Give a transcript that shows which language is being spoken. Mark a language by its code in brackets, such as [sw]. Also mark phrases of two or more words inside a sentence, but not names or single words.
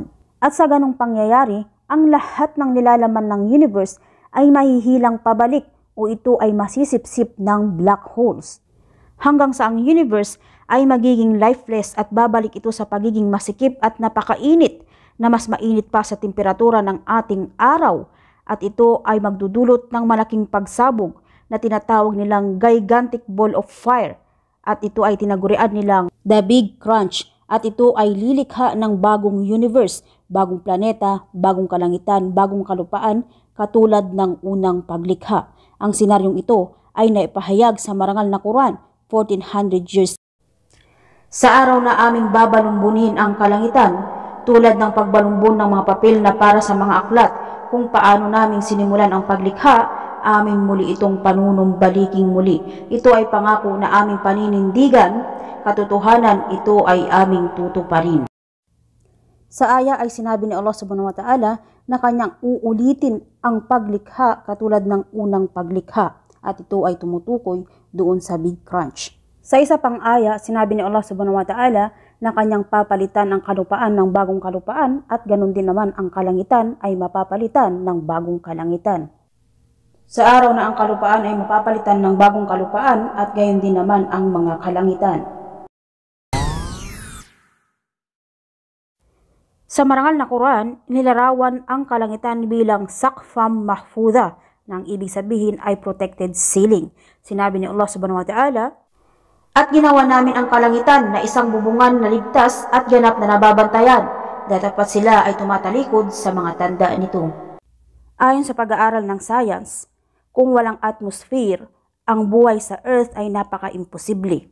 [tl] At sa ganong pangyayari, ang lahat ng nilalaman ng universe ay mahihilang pabalik o ito ay masisipsip ng [en] black holes. [tl] Hanggang sa ang universe ay magiging lifeless at babalik ito sa pagiging masikip at napakainit na mas mainit pa sa temperatura ng ating araw at ito ay magdudulot ng malaking pagsabog na tinatawag nilang [en] gigantic ball of fire [tl] at ito ay tinagurian nilang [en] The Big Crunch [tl] at ito ay lilikha ng bagong universe, bagong planeta, bagong kalangitan, bagong kalupaan katulad ng unang paglikha. Ang senaryong ito ay naipahayag sa marangal na Quran 1400 years. Sa araw na aming babalumbunin ang kalangitan, tulad ng pagbalumbon ng mga papel na para sa mga aklat, kung paano naming sinimulan ang paglikha, amin muli itong panunumbaliking muli. Ito ay pangako na aming paninindigan, katotohanan ito ay aming tutuparin. Sa aya ay sinabi ni Allah [ar] سبحانه وتعالى [tl] na kanyang uulitin ang paglikha katulad ng unang paglikha, at ito ay tumutukoy doon sa [en] Big Crunch. [tl] Sa isa pang aya, sinabi ni Allah [ar] سبحانه وتعالى [tl] na kanyang papalitan ang kalupaan ng bagong kalupaan, at ganun din naman ang kalangitan ay mapapalitan ng bagong kalangitan. Sa araw na ang kalupaan ay mapapalitan ng bagong kalupaan, at gayon din naman ang mga kalangitan. Sa marangal na Quran, nilarawan ang kalangitan bilang [ar] سقفا محفوظا, [tl] na ang ibig sabihin ay [en] protected ceiling. [tl] Sinabi ni Allah [ar] سبحانه وتعالى, [tl] at ginawa namin ang kalangitan na isang bubungan na ligtas at ganap na nababantayan, datapat sila ay tumatalikod sa mga tanda nito. Ayon sa pag-aaral ng science, kung walang atmosphere, ang buhay sa Earth ay napaka-imposible.